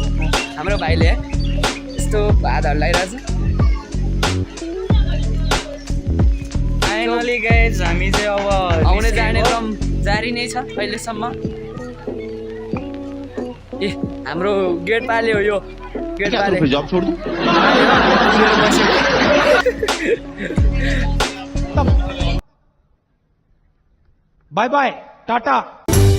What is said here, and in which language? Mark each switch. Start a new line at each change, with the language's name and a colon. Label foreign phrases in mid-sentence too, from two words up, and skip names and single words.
Nepali: हाम्रो भाइले यस्तो हातहरू लगाइरहेछ।
English: finally guys
Nepali: हामी चाहिँ अब आउने जाने क्रम जारी नै छ अहिलेसम्म। ए हाम्रो गेट पाले हो यो गेट पाले
Hindi: जॉब छोड़ दूं
English: bye bye
Hindi: टाटा।